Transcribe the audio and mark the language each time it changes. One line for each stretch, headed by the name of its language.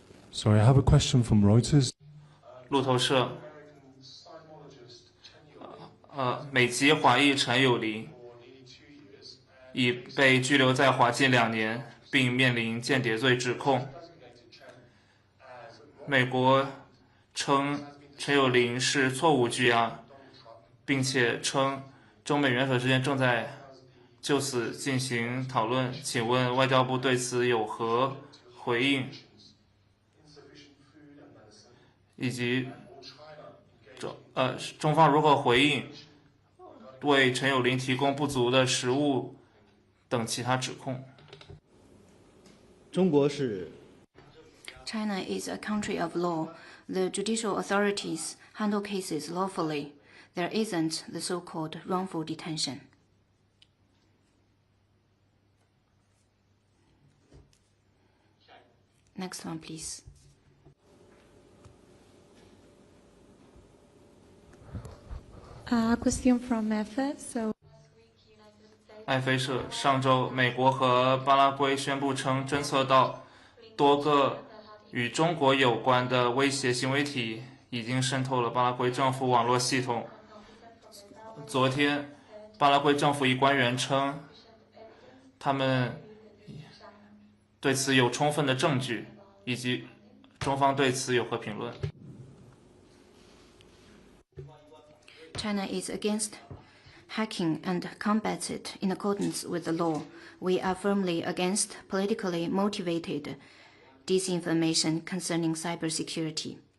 English: Sorry, I have a question from Reuters.
Chinese: 路透社，美籍华裔陈友林已被拘留在华近2年，并面临间谍罪指控。美国称陈友林是错误拘押，并且称中美元首之间正在就此进行讨论。请问外交部对此有何回应？以及中方如何回应为陈友林提供不足的食物等其他指控？中国是
English: China is a country of law. The judicial authorities handle cases lawfully. There isn't the so-called wrongful detention. Next one, please. Question from FS.
Chinese: 艾菲社上周，美国和巴拉圭宣布称，侦测到多个与中国有关的威胁行为体已经渗透了巴拉圭政府网络系统。昨天，巴拉圭政府一官员称，他们对此有充分的证据，以及中方对此有何评论？
English: China is against hacking and combat it in accordance with the law. We are firmly against politically motivated disinformation concerning cybersecurity.